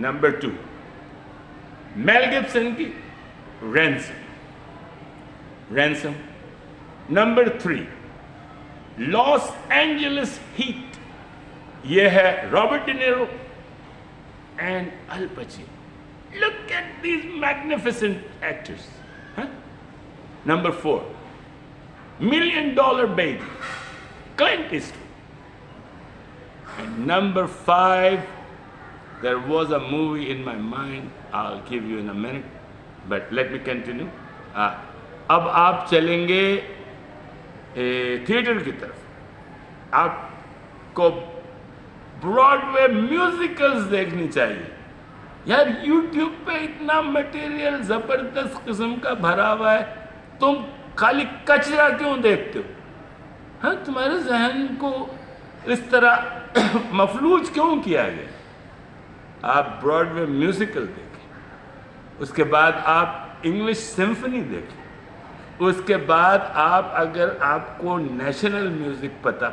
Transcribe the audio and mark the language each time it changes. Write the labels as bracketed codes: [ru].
[ur] Number 2, میل Gibson کی ransom. Number 3, Los Angeles heat, یہ ہے رابرٹ ڈی نیرو اینڈ ال پچینو. [en] Look at these magnificent actors. Number 4, $1 Million Baby, Clint Eastwood. And number 5, there was a movie in my mind, I'll give you in a minute, but let me continue. [ur] اب آپ چلیں گے theatre کی طرف. آپ کو Broad وے میوزیکلز دیکھنی چاہیے یار. یوٹیوب پہ اتنا مٹیریل زبردست قسم کا بھرا ہوا ہے, تم خالی کچرا کیوں دیکھتے ہو؟ ہاں تمہارے ذہن کو اس طرح مفلوج کیوں کیا گیا؟ آپ براڈ وے میوزیکل دیکھیں, اس کے بعد آپ انگلش سمفنی دیکھیں, اس کے بعد آپ اگر آپ کو نیشنل میوزک